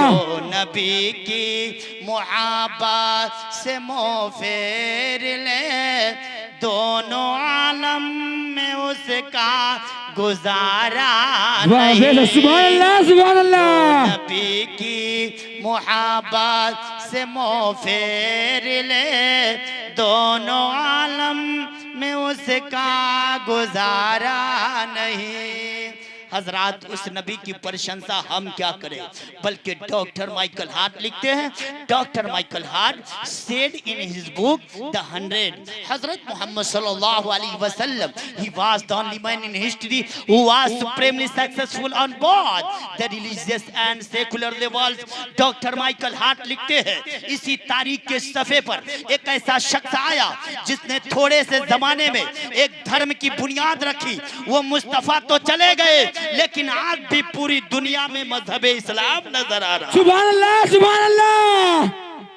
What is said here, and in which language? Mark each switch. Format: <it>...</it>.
<hi>जो नबी की मुहब्बत से मुँह फेर ले, दोनों आलम में उसका गुजारा नहीं। सुभान अल्लाह, सुभान अल्लाह। नबी की मुहब्बत से मुँह फेर ले, दोनों आलम में उसका गुजारा नहीं। हजरात, उस नबी की प्रशंसा हम क्या करें, बल्कि डॉक्टर माइकल हार्ट लिखते हैं,</hi> <en>Doctor Michael Hart said in his book The 100, हजरत Muhammad सल्लल्लाहु अलैहि वसल्लम, he was the only man in history who was supremely successful on both the religious and secular levels।</en> <hi>Doctor Michael Hart लिखते हैं, इसी तारीख के सफ़े पर एक ऐसा शख्स आया जिसने थोड़े से जमाने में एक धर्म की बुनियाद रखी। वो मुस्तफा तो चले गए, लेकिन आज भी पूरी दुनिया में मजहब इस्लाम नजर आ रहा है। सुभान अल्लाह, सुभान अल्लाह।</hi>